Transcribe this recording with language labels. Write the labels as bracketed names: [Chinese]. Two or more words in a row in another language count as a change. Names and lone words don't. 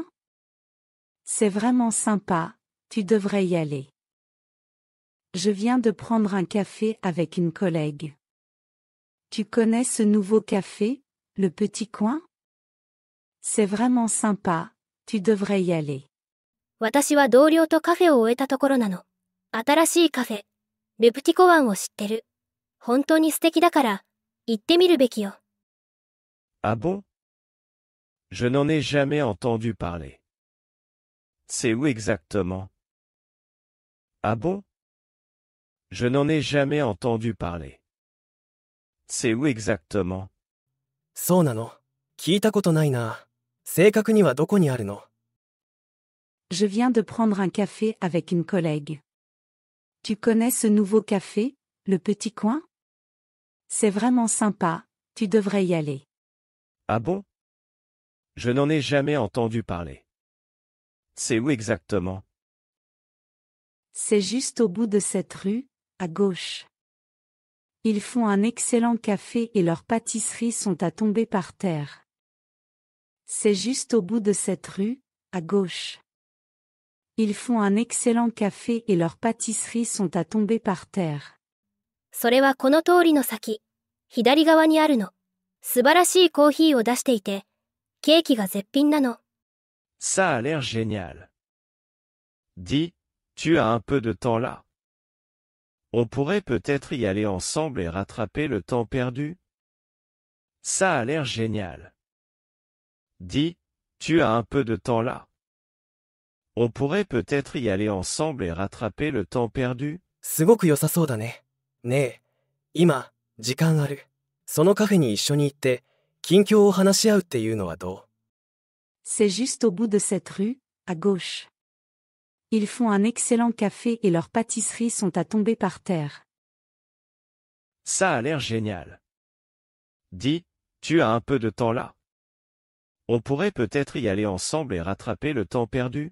[French] C'est vraiment sympa, tu devrais y aller. Je viens de prendre un café avec une collègue. Tu connais ce nouveau café, le Petit Coin? C'est vraiment sympa, tu devrais y aller. [Japanese] 私は同僚とカフェを終えたところなの。新しいカフェ、ルプティコワンを知ってる。本当に素敵だから、行ってみるべきよ。 [French] Ah bon? Je n'en ai jamais entendu parler. C'est où exactement? Ah bon? Je n'en ai jamais entendu parler. C'est où exactement? [Japanese] そうなの。聞いたことないな。正確にはどこにあるの？ [French] Je viens de prendre un café avec une collègue. Tu connais ce nouveau café, le Petit Coin? C'est vraiment sympa, tu devrais y aller. Ah bon? Je n'en ai jamais entendu parler. C'est où exactement? C'est juste au bout de cette rue, à gauche. Ils font un excellent café et leurs pâtisseries sont à tomber par terre. C'est juste au bout de cette rue, à gauche. Ils font un excellent café et leurs pâtisseries sont à tomber par terre. [Japanese] それはこの通りの先、左側にあるの。素晴らしいコーヒーを出していて、ケーキが絶品なの。 [French] Ça a l'air génial. Dis, tu as un peu de temps là? On pourrait peut-être y aller ensemble et rattraper le temps perdu? Ça a l'air génial. Dis, tu as un peu de temps là? On pourrait peut-être y aller ensemble et rattraper le temps perdu? [Japanese] すごく良さそうだね。ねえ、今、時間ある。そのカフェに一緒に行って、近況を話し合うっていうのはどう？ [French] C'est juste au bout de cette rue, à gauche. Ils font un excellent café et leurs pâtisseries sont à tomber par terre. Ça a l'air génial. Dis, tu as un peu de temps là? On pourrait peut-être y aller ensemble et rattraper le temps perdu?